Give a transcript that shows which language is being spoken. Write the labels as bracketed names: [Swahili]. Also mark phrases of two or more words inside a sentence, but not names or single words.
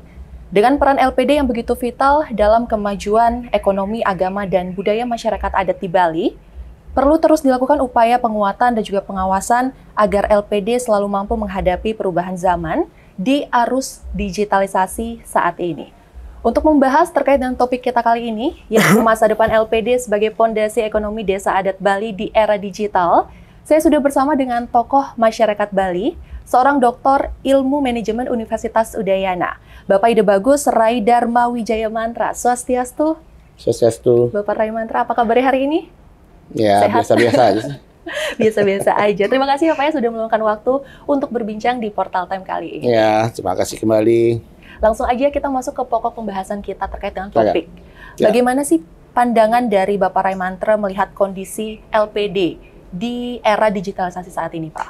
[Indonesian] Dengan peran LPD yang begitu vital dalam kemajuan ekonomi, agama, dan budaya masyarakat adat di Bali, perlu terus dilakukan upaya penguatan dan juga pengawasan agar LPD selalu mampu menghadapi perubahan zaman di arus digitalisasi saat ini. Untuk membahas terkait dengan topik kita kali ini, yaitu masa depan LPD sebagai pondasi ekonomi desa adat Bali di era digital, saya sudah bersama dengan tokoh masyarakat Bali, seorang doktor ilmu manajemen Universitas Udayana, Bapak Ide Bagus Rai Dharma Wijaya Mantra. Swastiastu. Swastiastu. Bapak Rai Mantra, apa kabar hari ini? Ya, biasa-biasa aja. Biasa-biasa aja. Terima kasih Bapak ya sudah meluangkan waktu untuk berbincang di Portal Time kali ini. Ya, terima kasih kembali. Langsung aja kita masuk ke pokok pembahasan kita terkait dengan topik. Ya. Bagaimana sih pandangan dari Bapak Rai Mantra melihat kondisi LPD di era digitalisasi saat ini, Pak?